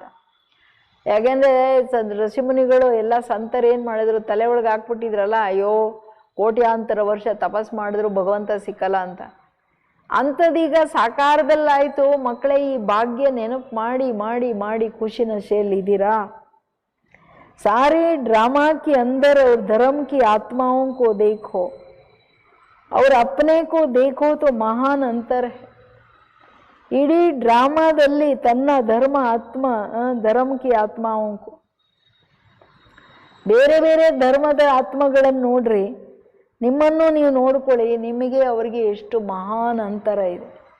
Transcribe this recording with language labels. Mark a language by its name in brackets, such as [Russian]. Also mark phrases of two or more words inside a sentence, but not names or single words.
[Kannada] ಯಾಕೆಂದರೆ ಋಷಿಮುನಿಗಳು ಎಲ್ಲ ಸಂತರು ಏನು ಮಾಡಿದ್ರು, ತಲೆ ಒಳಗೆ ಹಾಕ್ಬಿಟ್ಟಿದ್ರಲ್ಲ, ಅಯ್ಯೋ ಕೋಟ್ಯಾಂತರ ವರ್ಷ ತಪಸ್ ಮಾಡಿದ್ರು ಭಗವಂತ ಸಿಕ್ಕಲ್ಲ ಅಂತ. ಅಂಥದ್ದೀಗ ಸಾಕಾರದಲ್ಲಾಯಿತು. ಮಕ್ಕಳೇ, ಈ ಭಾಗ್ಯ ನೆನಪು ಮಾಡಿ ಮಾಡಿ ಮಾಡಿ ಖುಷಿ ನಶೆಯಲ್ಲಿದ್ದೀರಾ. [Hindi] सारे ड्रामा के अंदर और धर्म की आत्माओं को देखो और अपने को देखो तो महान अंतर है. [Kannada] ಇಡೀ ಡ್ರಾಮಾದಲ್ಲಿ ತನ್ನ ಧರ್ಮ ಆತ್ಮ ಧರ್ಮಕ್ಕೆ ಆತ್ಮಾವಂಕು ಬೇರೆ ಬೇರೆ ಧರ್ಮದ ಆತ್ಮಗಳನ್ನು ನೋಡ್ರಿ, ನಿಮ್ಮನ್ನು ನೀವು ನೋಡ್ಕೊಳ್ಳಿ, ನಿಮಗೆ ಅವರಿಗೆ ಎಷ್ಟು ಮಹಾನ್ ಅಂತರ ಇದೆ.